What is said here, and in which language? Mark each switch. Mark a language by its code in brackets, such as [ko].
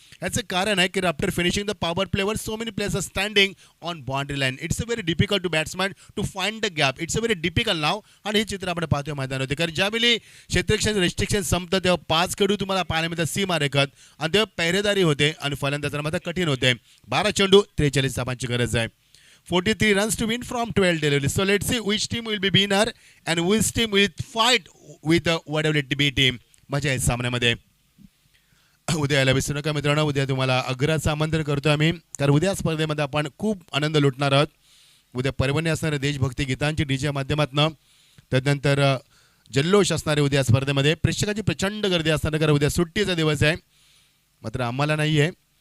[mr] याचं कारण आहे की [en] After finishing the power play over so many players are standing on boundary line. It's a very difficult to batsman to find the gap. It's a very difficult now. [mr] आणि हे चित्र आपण पाहतोय मैदानावरती. कारण ज्यावेळी क्षेत्ररक्षण रेस्ट्रिक्शन संपतं तेव्हा 5 खेळू तुम्हाला पाहायला मिळतात सीमा रेखत आणि तेव्हा पहिरेदारी होते आणि फलंदाजांना मात्र कठीण होते. 12 चेंडू 43 धावांची गरज आहे. [en] 43 runs to win from 12 deliveries. So let's see which team will be winner and which team will fight with the whatever it be team. [mr] मजा आहे सामन्यामध्ये. उद्या यायला विसरू नका मित्रांनो. उद्या तुम्हाला आग्राचं आमंत्रण करतो आम्ही, कारण उद्या स्पर्धेमध्ये आपण खूप आनंद लुटणार आहोत. उद्या पर्वणी असणारे देशभक्ती गीतांची डीजे माध्यमातून, त्यानंतर जल्लोष असणारे उद्या स्पर्धेमध्ये. प्रेक्षकांची प्रचंड गर्दी असणार, कारण उद्या सुट्टीचा दिवस आहे. मात्र आम्हाला नाही आहे.